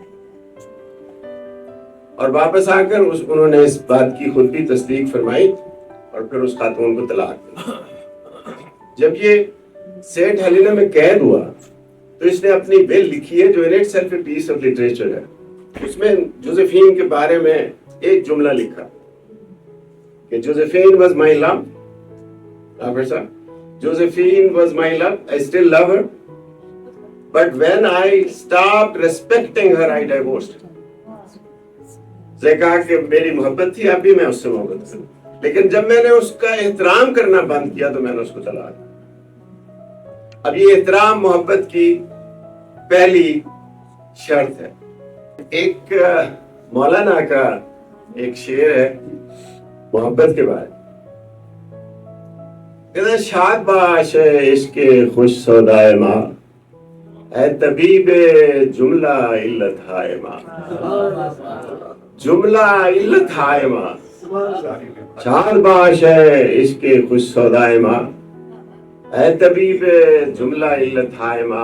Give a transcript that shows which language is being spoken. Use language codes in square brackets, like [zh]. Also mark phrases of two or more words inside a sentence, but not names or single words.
[ur] اور واپس آ کر انہوں نے اس بات کی خود بھی تصدیق فرمائی اور پھر اس خاتون کو طلاق دی. جب یہ سینٹ ہیلینا میں قید ہوا تو اس نے اپنی ول لکھی ہے جو [en] in itself a piece of literature [ur] ہے. اس میں جوزیفین کے بارے میں ایک جملہ لکھا کہ [en] Josephine was my love. Josephine was my love. I still love her. But when I stopped respecting her, I divorced her. [ur] اس نے کہا کہ میری محبت تھی، اب بھی میں اس سے محبت کروں، لیکن جب میں نے اس کا احترام کرنا بند کیا تو میں نے اس کو طلاق دی. اب یہ احترام محبت کی پہلی شرط ہے. ایک مولانا کا ایک شعر ہے محبت کے بارے. [fa] کہتا شاد باش عشق خوش سودائے ماں، اے طبیب جملہ علت ہائے ماں. جملہ علت ہائے ماں، شاد باش ہے عشق خوش سودائے ماں، اے طبیب جملہ علت ہائے ماں.